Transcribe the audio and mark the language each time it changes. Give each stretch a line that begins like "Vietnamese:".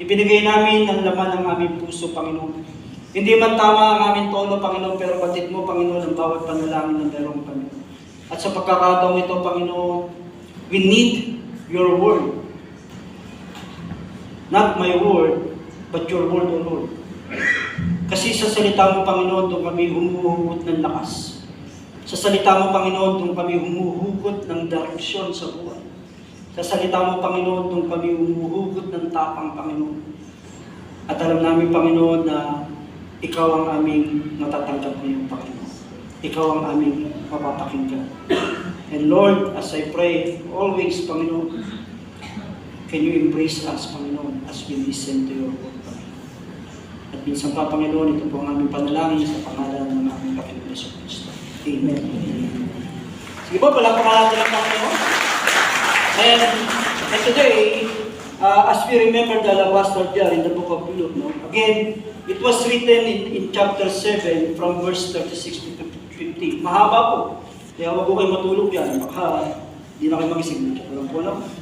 Filipino: Ibinigay namin ang laman ng aming puso, Panginoon. Hindi man tama ang aming tono, Panginoon, pero batid mo, Panginoon, ang bawat panalangin ng darong Panginoon. At sa pagkakataong ito, Panginoon,
English: we need your word. Not my word, but your word, O Lord.
Filipino: Kasi sa salita mo, Panginoon, doon kami humuhugot ng lakas. Sa salita mo, Panginoon, doon kami humuhugot ng direksyon sa buhay. Sa salita mo, Panginoon, doon kami humuhugot ng tapang, Panginoon. At alam namin, Panginoon, na Ikaw ang aming matatanggap ngayon, Panginoon. Ikaw ang aming mapapakinggan.
English: And Lord, as I pray, always, Panginoon, can you embrace us, Panginoon, as we listen to your word, Panginoon.
Filipino: At minsan pa, Panginoon, ito po ang aming panalangin sa pangalan ng aming Panginoon Yesu Cristo. Amen. Sige po, palakpakan natin ang Panginoon.
English: And today, as we remember the alabaster jar in the book of Luke, no? Again, it was written in chapter 7 from verse 36 to 50.
Filipino: Mahaba po. Kaya wag po kayo matulog yan. Baka hindi na kayo magising. No?